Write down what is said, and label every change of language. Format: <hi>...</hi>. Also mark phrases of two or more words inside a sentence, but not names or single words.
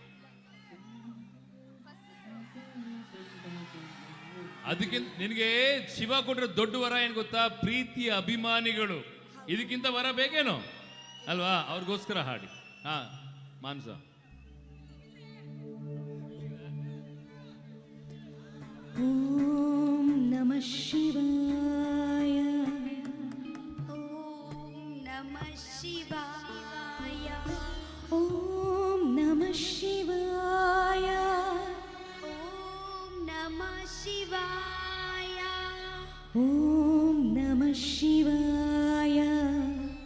<kn>ಅದಕ್ಕೆ ನಿನಗೆ ಶಿವ ಕೊಟ್ರೆ ದೊಡ್ಡ ವರ ಏನ್ ಗೊತ್ತಾ? ಪ್ರೀತಿಯ ಅಭಿಮಾನಿಗಳು. ಇದಕ್ಕಿಂತ ವರ ಬೇಕೇನೋ ಅಲ್ವಾ? ಅವ್ರಿಗೋಸ್ಕರ ಹಾಡಿ. ಹಾ ಮಾನಸ.</kn> <sa>ಓಂ ನಮ ಶಿವಾಯ ಓಂ ನಮಃ ಶಿವಾಯ ಓಂ ನಮ ಶಿವಾಯ ಓಂ ನಮಃ ಶಿವಾಯ ಓಂ ನಮ ಶಿವಾಯ</sa>